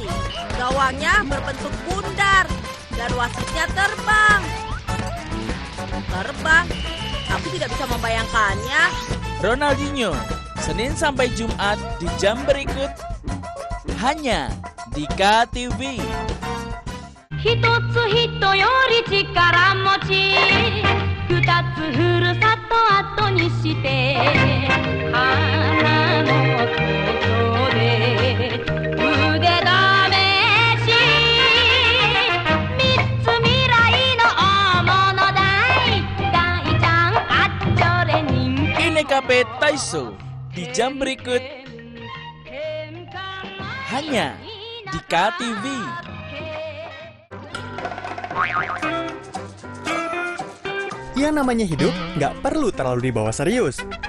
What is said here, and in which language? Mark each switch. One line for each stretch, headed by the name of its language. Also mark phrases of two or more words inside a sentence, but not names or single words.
Indonesian: Gawangnya berbentuk bundar dan wasitnya terbang. Terbang? Aku tidak bisa membayangkannya. Ronaldinho, Senin sampai Jumat di jam berikut. Hanya di KTV.
Japanese: 一つ人より力持ち二つふるさと後にして花の外で腕試し三つ未来の大物大ちゃんあっちょれ人気
Indonesian: Ini KP Taiso di jam berikut. Hanya di KTV. Yang namanya hidup nggak perlu terlalu dibawa serius.